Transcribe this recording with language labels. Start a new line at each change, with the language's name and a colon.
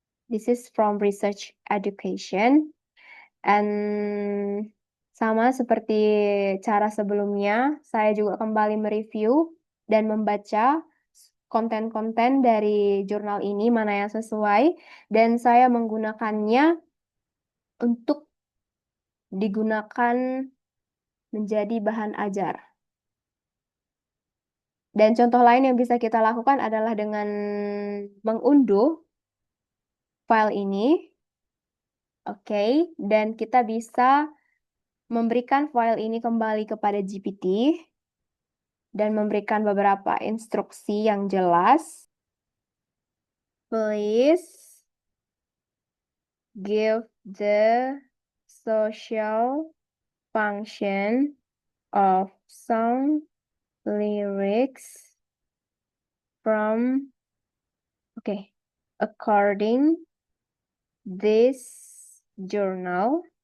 English: This is from Research Education. And
Indonesian: sama seperti cara sebelumnya, saya juga kembali mereview dan membaca konten-konten dari jurnal ini mana yang sesuai dan saya menggunakannya untuk digunakan menjadi bahan ajar. Dan contoh lain yang bisa kita lakukan adalah dengan mengunduh file ini. Oke, dan kita bisa memberikan file ini kembali kepada GPT dan memberikan beberapa instruksi yang jelas.
English: Please give the social function of song lyrics from, okay, according this journal.